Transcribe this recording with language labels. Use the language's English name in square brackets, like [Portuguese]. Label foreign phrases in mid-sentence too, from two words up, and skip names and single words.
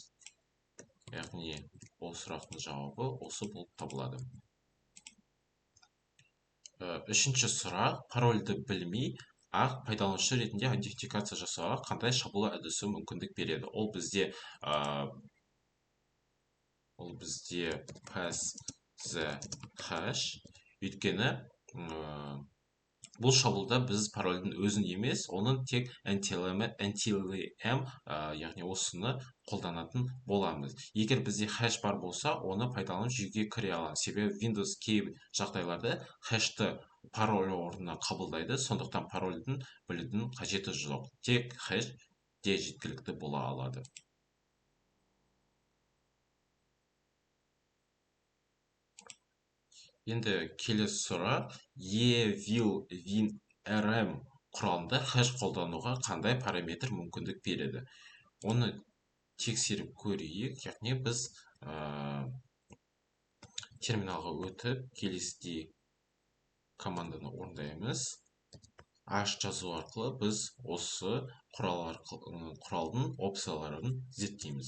[Kazakh] Яғни, ол сұрақтың жауабы осы болып табылады. Үшінші сұрақ, парольді білмей, пайдаланушы ретінде идентификация жасауға қандай шабуыл әдісі мүмкіндік береді? Ол бізде [English] pass the hash. [Kazakh] Өйткені бұл шабуылда біз парольдің өзін емес, оның тек NTLM, яғни осыны қолданатын боламыз. Егер бізде хэш бар болса, оны пайдаланып жүйеге кіре аламыз. Себебі Windows кей жағдайларда хэшті пароль орнына қабылдайды, сондықтан парольдің білудің қажеті жоқ. Тек хэш де жеткілікті бола алады. Енді келесі сұрақ, e-will-win-rm құралында хэш қолдануға қандай параметр мүмкіндік береді? Оны тексеріп көрейік. Яғни біз терминалға өтіп, келесідей команданы орындаймыз. H жазу арқылы біз осы құралдың опцияларын зерттейміз.